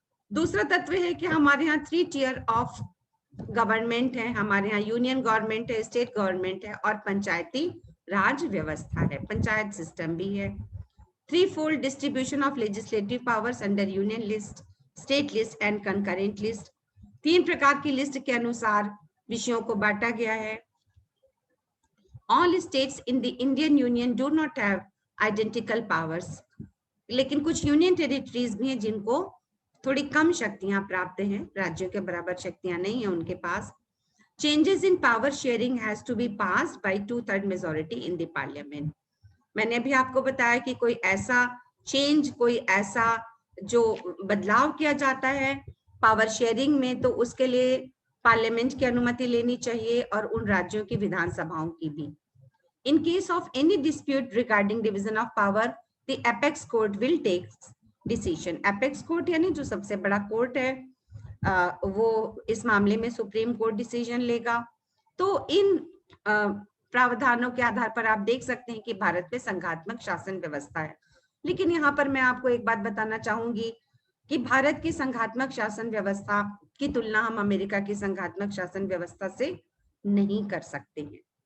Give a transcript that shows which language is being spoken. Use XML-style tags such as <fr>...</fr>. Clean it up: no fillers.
<hi>दूसरा तत्व है कि हमारे यहाँ</hi> <en>3 tier of government</en> <hi>है, हमारे यहाँ यूनियन गवर्नमेंट है, स्टेट गवर्नमेंट है और पंचायती राज व्यवस्था है, पंचायत सिस्टम भी है।</hi> <en>3-fold distribution of legislative powers under union list, state list and concurrent list.</en> <hi>3 प्रकार की लिस्ट के अनुसार विषयों को बांटा गया है।</hi> <en>All states in the Indian Union do not have identical powers.</en> <hi>लेकिन कुछ यूनियन टेरिटरीज भी हैं जिनको थोड़ी कम शक्तियां प्राप्त हैं, राज्यों के बराबर शक्तियां नहीं है उनके पास।</hi> <en>Changes in power sharing has to be passed by 2/3 majority in the parliament.</en> <hi>मैंने अभी आपको बताया कि कोई ऐसा चेंज, कोई ऐसा जो बदलाव किया जाता है पावर शेयरिंग में, तो उसके लिए पार्लियामेंट की अनुमति लेनी चाहिए और उन राज्यों की विधानसभाओं की भी।</hi> <en>In case of any dispute regarding division of power, the apex court will take decision.</en> <hi>Apex court यानी जो सबसे बड़ा कोर्ट है, वो इस मामले में सुप्रीम कोर्ट डिसीजन लेगा। तो इन प्रावधानों के आधार पर आप देख सकते हैं कि भारत में संघात्मक शासन व्यवस्था है। लेकिन यहाँ पर मैं आपको एक बात बताना चाहूंगी कि भारत की संघात्मक शासन व्यवस्था की तुलना हम अमेरिका की संघात्मक शासन व्यवस्था से नहीं कर सकते हैं।</hi>